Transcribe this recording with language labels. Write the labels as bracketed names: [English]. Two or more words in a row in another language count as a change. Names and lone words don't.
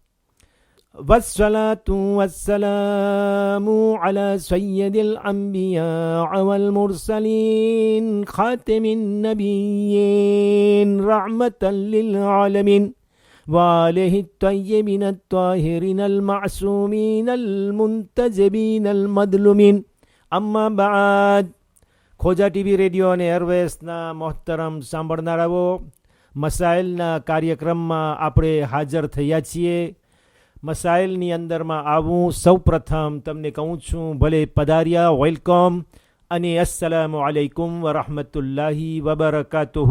[Arabic] والصلاة والسلام على سيد الأنبياء والمرسلين خاتم النبيين رحمة للعالمين وآله الطيبين الطاهرين المعصومين المنتجبين المظلومين أما بعد [Gujarati] ખોજા ટીવી રેડિયો અને એરવેસના મોહતરમ સાંભળનારાઓ, મસાઇલના કાર્યક્રમમાં આપણે હાજર થયા છીએ. મસાઇલની અંદરમાં આવું સૌ પ્રથમ તમને કહું છું, ભલે પધાર્યા, વેલકમ અને [Arabic] السلام عليكم ورحمة الله وبركاته.